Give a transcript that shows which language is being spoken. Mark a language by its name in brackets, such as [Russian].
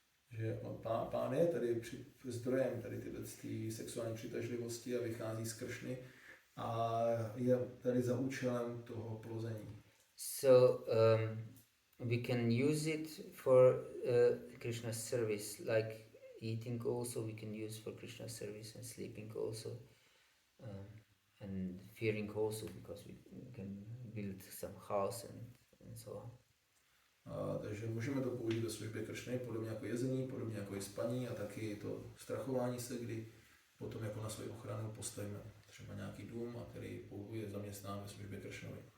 [Czech] Že pán je tady zdrojem tady tyhle sexuální přitažlivosti a vychází z Kršny a je tady za účelem toho plození. [English] So we can use it for Krishna's service, like eating also we can use for Krishna's service and sleeping also and fearing also because we can build some house and so on. [Czech] Takže můžeme to použít ve službě Kršny, podobně jako jezení, podobně jako i spaní a taky to strachování se, kdy potom jako na svou ochranu postavíme třeba nějaký dům, a který je zaměstnán ve službě Kršnovi.